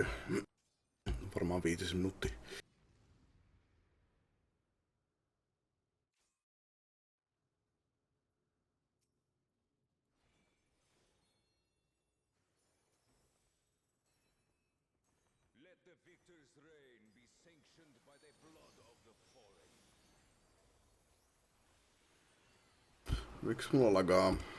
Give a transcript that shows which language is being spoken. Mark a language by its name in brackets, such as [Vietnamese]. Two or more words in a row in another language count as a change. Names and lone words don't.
[Finnish] Varmaan 5 minuuttia. [English] Let the victor's reign be sanctioned by the blood of the fallen. [Finnish] Miksi mulla lagaa?